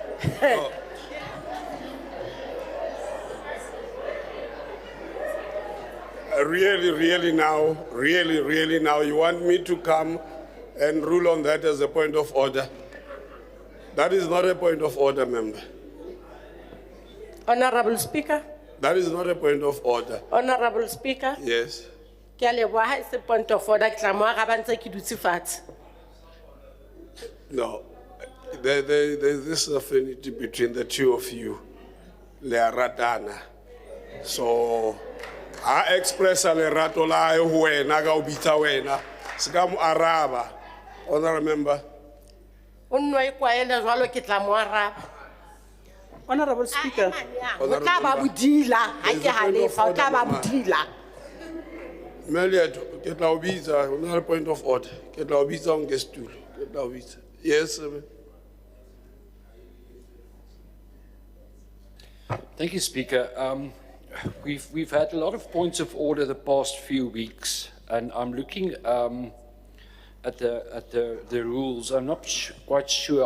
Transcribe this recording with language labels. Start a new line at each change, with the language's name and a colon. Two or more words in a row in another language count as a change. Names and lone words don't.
English: Really now, you want me to come and rule on that as a point of order? That is not a point of order, member. Honorable Speaker, That is not a point of order. Honorable Speaker, Yes.
Southern Sotho: ke a leboha ha e se
English: point of order,
Southern Sotho: ke tla mo araba ntse ke dutse fatshe.
English: No. There's this affinity between the two of you.
Southern Sotho: Le ratana.
English: So, I express a
Southern Sotho: lerato la ho wena ka o bitsa wena. Seka mo araba.
English: Honorable member.
Southern Sotho: O nno e kwaele jwalo ke tla mo araba.
English: Honorable Speaker,
Southern Sotho: O tla ba bodila, ha ke halefa, o tla ba bodila. Meliato, ke tla o bitsa,
English: another point of order.
Southern Sotho: Ke tla o bitsa o nke stool. Ke tla o bitsa.
English: Yes, sir. Thank you, Speaker. We've had a lot of points of order the past few weeks, and I'm looking at the rules. I'm not quite sure.